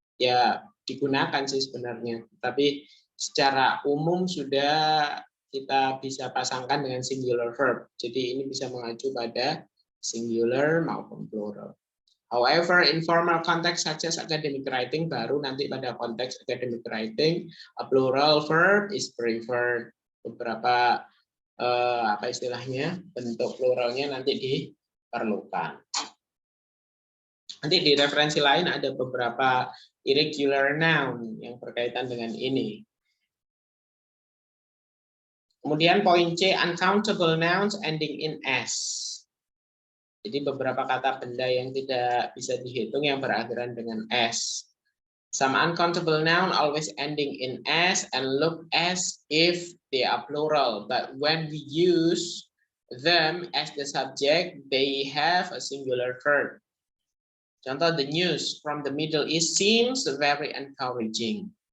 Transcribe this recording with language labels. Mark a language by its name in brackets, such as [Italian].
[Indonesian] Ya digunakan sih sebenarnya, tapi secara umum sudah kita bisa pasangkan dengan singular verb. Jadi ini bisa mengacu pada singular maupun plural. [English] However, informal context such as academic writing, [Indonesian] baru nanti pada konteks academic writing, [English] a plural verb is preferred. [Indonesian] Beberapa apa istilahnya, bentuk pluralnya nanti diperlukan. Nanti di referensi lain ada beberapa irregular noun yang berkaitan dengan ini. Kemudian poin C, [English] uncountable nouns ending in s. [Indonesian] Jadi beberapa kata benda yang tidak bisa dihitung yang berakhiran dengan s. [English] Some uncountable noun always ending in s and look as if they are plural, but when we use them as the subject, they have a singular verb. Contoh, the news from the Middle East seems very encouraging.